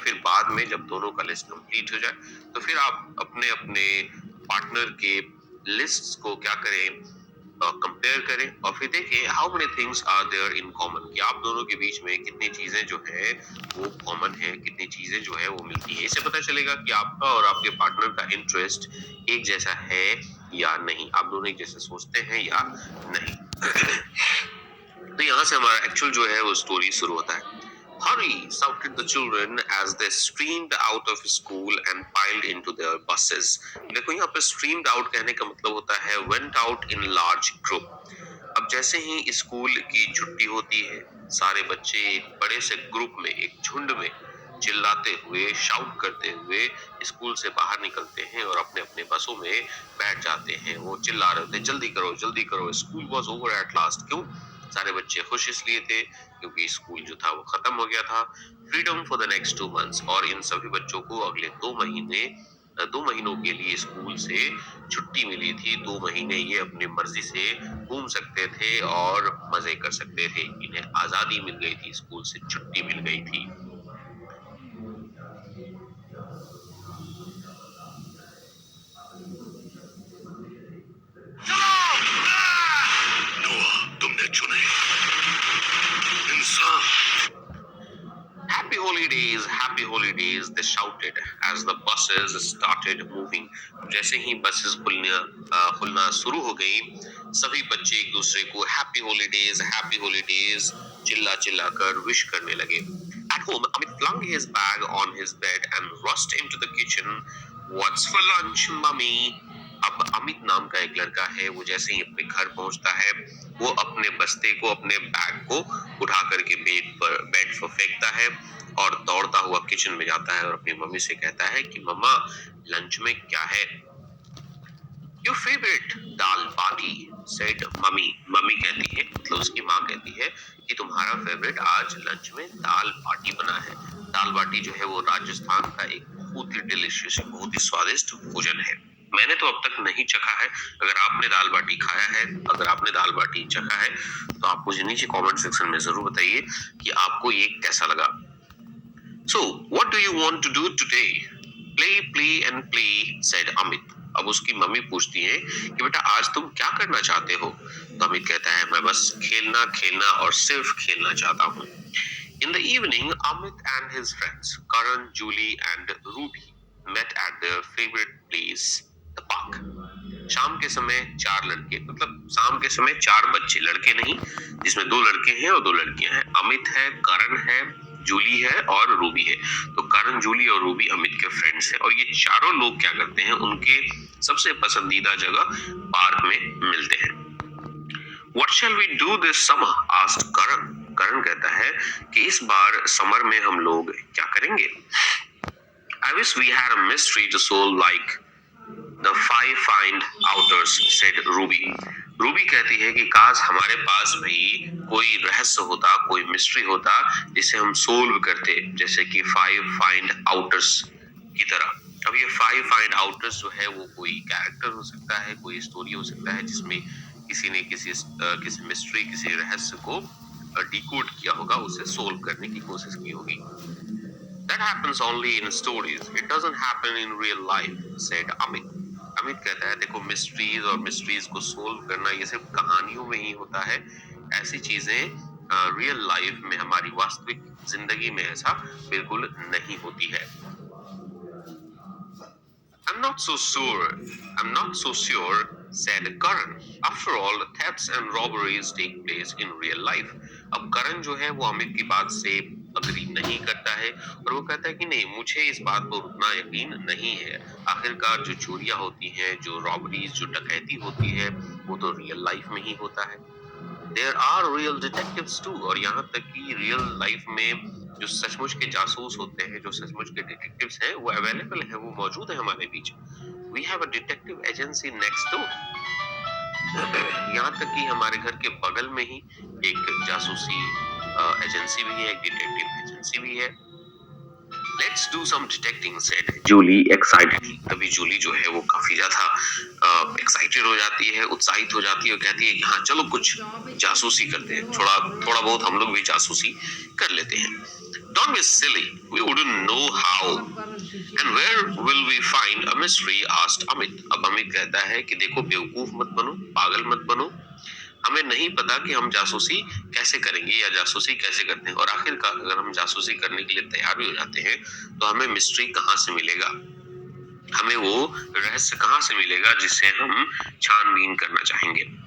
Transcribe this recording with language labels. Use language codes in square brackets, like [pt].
[hi] फिर बाद में जब दोनों का लिस्ट कंप्लीट हो जाए तो फिर आप अपने अपने पार्टनर के लिस्ट्स को क्या करें, कंपेयर करें, और फिर देखें [en] how many things are there in common, [hi] कि आप दोनों के बीच में कितनी चीजें जो है वो कॉमन है, कितनी चीजें जो है वो मिलती है। इससे पता चलेगा कि आपका और आपके पार्टनर का इंटरेस्ट एक जैसा है या नहीं, आप दोनों एक जैसे सोचते हैं या नहीं। तो यहाँ से हमारा एक्चुअल जो है वो स्टोरी शुरू होता है। [en] Hurry, shouted the children as they streamed out of school and piled into their buses. [hi] देखो यहाँ पे [en] streamed out [hi] कहने का मतलब होता है [en] went out in large group. [hi] अब जैसे ही स्कूल की छुट्टी होती है, सारे बच्चे एक बड़े से ग्रुप में, एक झुंड में चिल्लाते हुए, शाउट करते हुए स्कूल से बाहर निकलते हैं और अपने अपने बसों में बैठ जाते हैं। वो चिल्ला रहे थे, जल्दी करो जल्दी करो, [en] School was over at last. [hi] क्यों? सारे बच्चे खुश इसलिए थे क्योंकि स्कूल जो था वो खत्म हो गया था। [en] freedom for the next 2 months, [hi] और इन सभी बच्चों को अगले 2 महीनों के लिए स्कूल से छुट्टी मिली थी। 2 महीने ये अपनी मर्जी से घूम सकते थे और मजे कर सकते थे। इन्हें आजादी मिल गई थी, स्कूल से छुट्टी मिल गई थी। तुमने चुने इंसान। [en] Happy holidays, they shouted as the buses started moving. [hi] जैसे ही बसेस खुलना शुरू हो गई, सभी बच्चे एक दूसरे को [en] happy holidays [hi] चिल्ला चिल्ला कर विश करने लगे। [en] At home, Amit flung his bag on his bed and rushed into the kitchen. What's for lunch, mummy? [hi] अब अमित नाम का एक लड़का है, वो जैसे ही अपने घर पहुंचता है, वो अपने बस्ते को, अपने बैग को उठा करके बेड पर फेंकता है और दौड़ता हुआ किचन में जाता है और अपनी मम्मी से कहता है कि मम्मा, लंच में क्या है। [en] Your favourite dal baati, said mummy. [hi] Mummy कहती है, मतलब उसकी माँ कहती है कि तुम्हारा फेवरेट आज लंच में दाल बाटी बना है। दाल बाटी जो है वो राजस्थान का एक बहुत ही डिलीशियस, बहुत ही स्वादिष्ट भोजन है। मैंने तो अब तक नहीं चखा है। अगर आपने दाल बाटी खाया है, अगर आपने दाल बाटी चखा है, तो आप मुझे नीचे कमेंट सेक्शन में जरूर बताइए कि आपको ये कैसा लगा। [en] So, what do you want to do today? Play and play, said Amit. [hi] अब उसकी मम्मी पूछती है कि बेटा आज तुम क्या करना चाहते हो? तो अमित कहता है मैं बस खेलना खेलना और सिर्फ खेलना चाहता हूँ। [en] In the evening, Amit and his friends, Karan, Julie, and Ruby, met at their favorite place, the park. [hi] शाम के समय चार लड़के, मतलब शाम के समय चार बच्चे, लड़के नहीं, जिसमें दो लड़के हैं और दो लड़कियां हैं। अमित है, करण है, जूली है और रूबी है। तो करण, जूली और रूबी अमित के फ्रेंड्स हैं और ये चारों लोग क्या करते हैं, उनके सबसे पसंदीदा जगह पार्क में मिलते हैं। [en] What shall we do this summer? asked Karan. [hi] करण कहता है कि इस बार समर में हम लोग क्या करेंगे? [en] I wish we had a mystery to solve like the five find outers, said Ruby. [hi] Ruby कहती है कि काश हमारे पास भी कोई रहस्य होता, कोई मिस्ट्री होता जिसे हम सोल्व करते, जैसे कि फाइव फाइंड आउटर्स की तरह। अब ये फाइव फाइंड आउटर्स जो है वो कोई कैरेक्टर हो सकता है, कोई स्टोरी हो सकता है जिसमें किसी ने किसी मिस्ट्री, किसी रहस्य को डिकोड किया होगा, उसे सोल्व करने की कोशिश की होगी। [en] That happens only in stories. It doesn't happen in real life, said Amit. [hi] Amit कहता है देखो मिस्ट्रीज और मिस्ट्रीज को सोल्व करना ये सिर्फ कहानियों में ही होता है। ऐसी चीजें रियल लाइफ में, हमारी वास्तविक जिंदगी में ऐसा बिल्कुल नहीं होती है। [en] I'm not so sure. I'm not so sure, said Karan. After all, thefts and robberies take place in real life. [hi] अब करण जो है वो अमित की बात से अग्री नहीं करता है और वो कहता है कि नहीं, मुझे इस बात पर उतना यकीन नहीं है। आखिरकार जो चोरियां होती हैं, जो रॉबरीज, जो डकैती होती है, वो तो रियल लाइफ में ही होता है। [en] There are real detectives too, [hi] और यहाँ तक कि रियल लाइफ में जो सचमुच के जासूस होते हैं, जो सचमुच के डिटेक्टिव्स हैं, वो अवेलेबल है, वो मौजूद है हमारे बीच। [en] We have a detective agency next door. [hi] यहाँ तक कि हमारे घर के बगल में ही एक जासूसी एजेंसी भी है, एक डिटेक्टिव एजेंसी भी है। [en] Let's do some detecting, said Julie excitedly. [hi] तभी जूली जो है वो काफी ज्यादा एक्साइटेड हो जाती है, उत्साहित हो जाती है और कहती है कि हाँ चलो कुछ जासूसी करते हैं, थोड़ा थोड़ा बहुत हम लोग भी जासूसी कर लेते हैं। [en] Don't be silly. We wouldn't know how. And where will we find a mystery? asked Amit. [hi] अब अमित कहता है कि देखो बेवकूफ मत बनो, पागल मत बनो। हमें नहीं पता कि हम जासूसी कैसे करेंगे या जासूसी कैसे करते हैं, और आखिरकार अगर हम जासूसी करने के लिए तैयार भी हो जाते हैं तो हमें मिस्ट्री कहाँ से मिलेगा, हमें वो रहस्य कहाँ से मिलेगा जिससे हम छानबीन करना चाहेंगे।